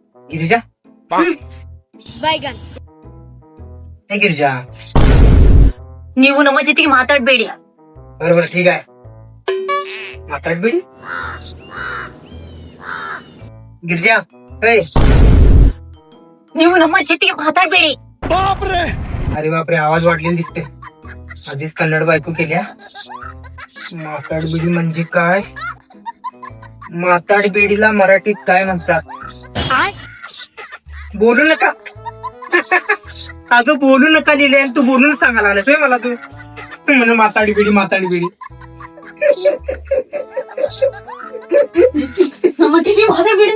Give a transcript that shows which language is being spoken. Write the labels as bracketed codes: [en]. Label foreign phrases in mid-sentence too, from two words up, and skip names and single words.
[mr] गिरिजा बैगन हे गिरिजा [kn] ನೀವು ನಮ್ಮ ಜೊತೆಗೆ ಮಾತಾಡ್ಬೇಡಿ. [mr] बरोबर ठीक आहे. माताडबिडी गिरिजा ए [kn] ನೀವು ನಮ್ಮ ಜೊತೆಗೆ ಮಾತಾಡ್ಬೇಡಿ. [mr] अरे बापरे आवाज वाढलेला दिसते. आधीच कन्नड बायको केल्या. माताडबिडी म्हणजे काय? माताडबिडीला मराठीत काय म्हणतात? बोलू नका. अगं बोलू नका लिहिले आणि तू बोलून सांगायला लागलास मला तू म्हणून माताडबिडी [kn] ನಮ್ಮ ಜೊತೆಗೆ ಮಾತಾಡ್ಬೇಡಿ.